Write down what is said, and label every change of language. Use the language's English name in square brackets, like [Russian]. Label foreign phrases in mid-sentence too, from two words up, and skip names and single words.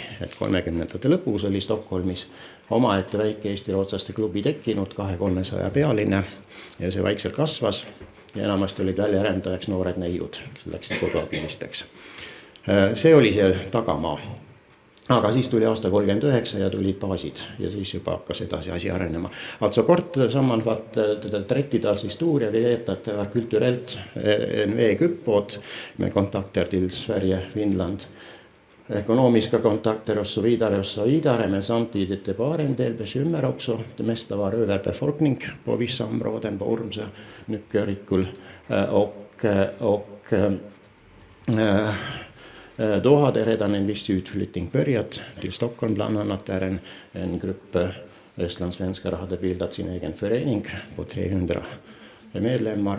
[Estonian] Et 30ndate lõpus oli Stockholmis omaette väike Eesti-rootslaste klubi tekkinud, 200-300 pealine ja see vaikselt kasvas. Ja enamasti olid väljarändajaks noored neiud, kes läksid koduabilisteks. See oli see tagamaa. Aga siis tuli aasta 39 ja tulid baasid ja siis juba hakkas edasi asi arenema. [Swedish] Alltså kort sammanfatt 30-tals historia, vi vet att det var kulturellt en väg uppåt med kontakter till Sverige, Finland, ekonomiska kontakter och så vidare, men samtidigt det var en del bekymmer också. Det mesta var överbefolkning på vissa områden på Ormsö, Nyckelrikkull och då hade redan en viss utflyttning börjat till Stockholm, bland annat där en grupp estlandssvenskar hade bildat sin egen förening på 300 medlemmar.